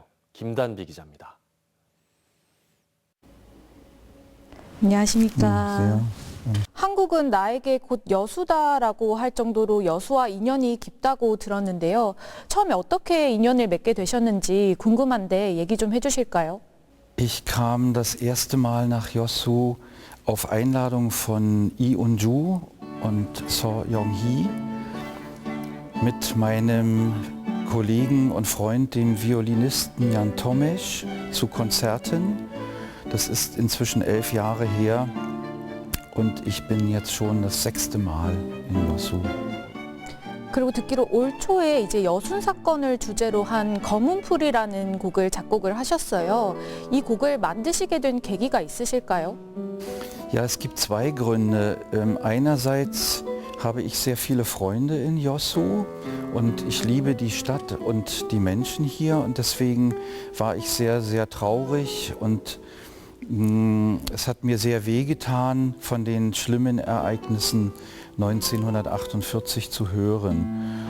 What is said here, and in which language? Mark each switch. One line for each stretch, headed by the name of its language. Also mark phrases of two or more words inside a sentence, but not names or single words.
Korean: 김단비 기자입니다. 안녕하십니까. 한국은 나에게 곧 여수다라고 할 정도로 여수와 인연이 깊다고 들었는데요. 처음에 어떻게 인연을 맺게 되셨는지 궁금한데 얘기 좀 해주실까요?
German: Ich kam das erste Mal nach Yosu auf Einladung von Lee Un-ju und So Young-hee mit meinem Kollegen und Freund, dem Violinisten Jan Tomesch, zu Konzerten. Das ist inzwischen 11 Jahre her. Und ich bin jetzt schon das 6. Mal in Yosu.
Korean: 그리고 듣기로 올 초에 이제 여순 사건을 주제로 한 검은 풀이라는 곡을 작곡을 하셨어요. 이 곡을 만드시게 된 계기가 있으실까요?
German: Ja, es gibt zwei Gründe. Einerseits habe ich sehr viele Freunde in Yosu und ich liebe die Stadt und die Menschen hier und deswegen war ich sehr, sehr traurig und es hat mir sehr wehgetan, von den schlimmen Ereignissen 1948 zu hören.